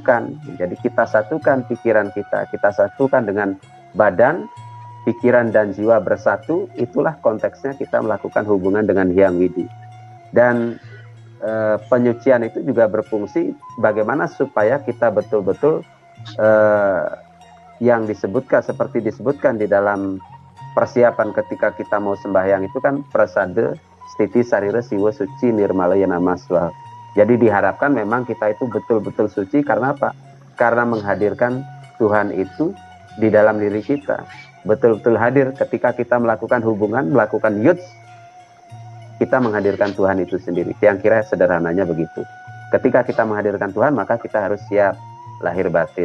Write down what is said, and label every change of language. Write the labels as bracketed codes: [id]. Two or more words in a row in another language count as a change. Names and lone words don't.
[id] Jadi kita satukan pikiran kita satukan dengan badan, pikiran dan jiwa bersatu, itulah konteksnya kita melakukan hubungan dengan Hyang Widi. Dan penyucian itu juga berfungsi bagaimana supaya kita betul-betul yang disebutkan, seperti disebutkan di dalam persiapan ketika kita mau sembahyang itu kan [sa] prasada stiti sarira siwa suci nirmalaya namaswa. [id] Jadi diharapkan memang kita itu betul-betul suci karena apa? Karena menghadirkan Tuhan itu di dalam diri kita. Betul-betul hadir ketika kita melakukan hubungan, melakukan yuds, kita menghadirkan Tuhan itu sendiri. Yang kira sederhananya begitu. Ketika kita menghadirkan Tuhan, maka kita harus siap lahir batin.